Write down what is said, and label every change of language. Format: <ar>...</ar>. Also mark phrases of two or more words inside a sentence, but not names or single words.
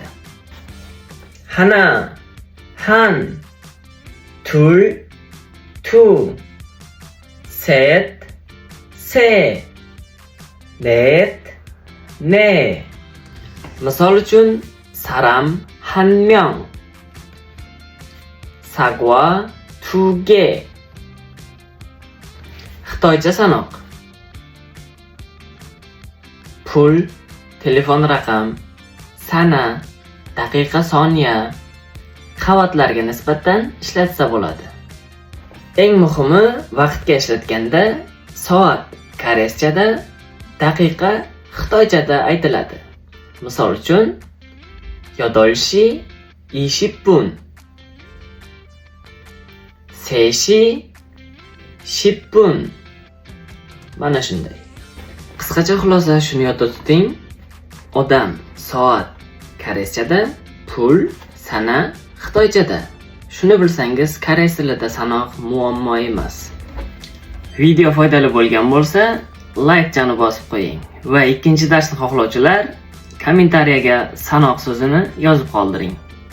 <ko>하나, 한, 둘, 두, 셋, 세, 넷, 네.</ko> <uz>Misol uchun</uz> <ko>사람 한 명, 사과 2개.</ko> <uz>Xitoycha sanoq. Pul, telefon raqam, sana, daqiqa, soniya, qavatlarga nisbatan ishlatsa bo'ladi. Eng muhimi, vaqtga ishlatganda soat koreyschada, daqiqa xitoychada aytiladi. Misol uchun</uz> <ko>8시 20분, 3시 10분.</ko> <uz>Mana shunday. Qisqacha xulosa shuni yodda tuting. Odam, soat koreyschada, pul, sana xitoychada. Shuni bilsangiz, koreys tilida sanoq muammo emas. Video foydali bo'lgan bo'lsa, like chani bosib qo'ying va ikkinchi darsni xohlovchilar kommentariyaga sanoq so'zini yozib qoldiring.</uz>